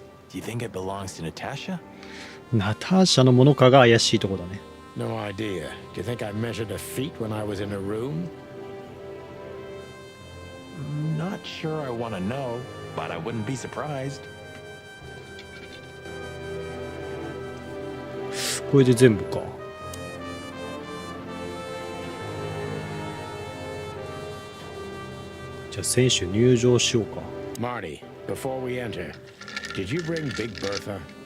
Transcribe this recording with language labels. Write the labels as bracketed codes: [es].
[en] Do you think it belongs to Natasha? [ja] ナターシャのものかが怪しいとこだね。 [en] No idea. Do you think I measured her feet when I was in her room? Not sure I want to know, but I wouldn't be surprised. [ja] これで全部か。じゃあ選手入場しようか。 [en] Marty, before we enter, did you bring Big Bertha?